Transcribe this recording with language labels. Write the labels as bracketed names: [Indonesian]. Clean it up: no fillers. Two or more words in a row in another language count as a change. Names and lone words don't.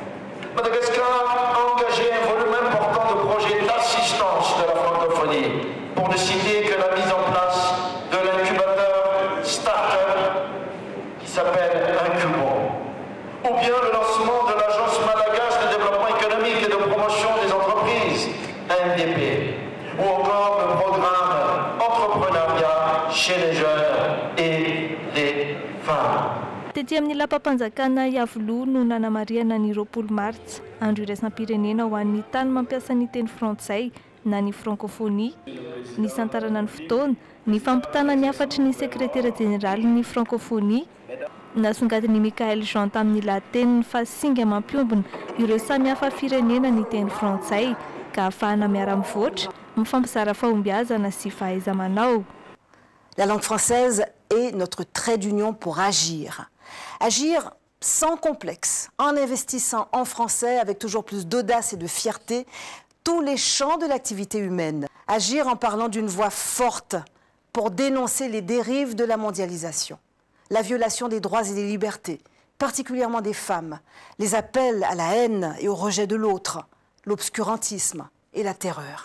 [French] Madagascar a engagé un volume important de projets d'assistance de la francophonie, pour ne citer que la mise en place de l'incubateur start-up qui s'appelle Incubon, ou bien le lancement de l'agence malagasy de développement économique et de promotion des entreprises, AMDP, ou encore le programme entrepreneuriat chez les jeunes et les femmes. [Malagasy] Tety amin'ny lapam-panjakana Iavoloha no nanamariana ny 20 Martsa andro iraisam-pirenena ho an'ny tany mampiasa ny teny frantsay na ny francophonie. Ny santarana ny fotoana ny fampitana ny afatry ny sekretera jeneraly ny francophonie nasongadiny Michael Jean tamin'ny lahateny fa singa mampiombona ireo samy hafa firenena ny teny frantsay ka ahafahana miara-mivoatra mifampizara fahombiazana sy fahaiza-manao. [French] La langue française est notre trait d'union pour agir. Agir sans complexe, en investissant en français avec toujours plus d'audace et de fierté tous les champs de l'activité humaine. Agir en parlant d'une voix forte pour dénoncer les dérives de la mondialisation, la violation des droits et des libertés, particulièrement des femmes, les appels à la haine et au rejet de l'autre, l'obscurantisme et la terreur.